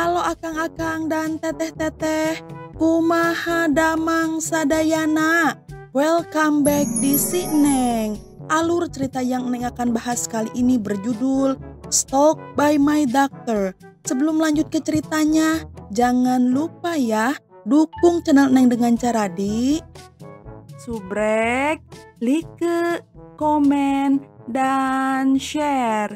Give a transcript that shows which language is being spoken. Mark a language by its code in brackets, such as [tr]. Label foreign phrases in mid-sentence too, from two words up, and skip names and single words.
[su] akang-akang dan teteh-teteh, kumaha damang sadayana. [en] Welcome back [id] di Si Neng. Alur cerita yang Neng akan bahas kali ini berjudul Stalked by My Doctor. Sebelum lanjut ke ceritanya, jangan lupa ya, dukung channel Neng dengan cara di subrek, like, komen, dan share.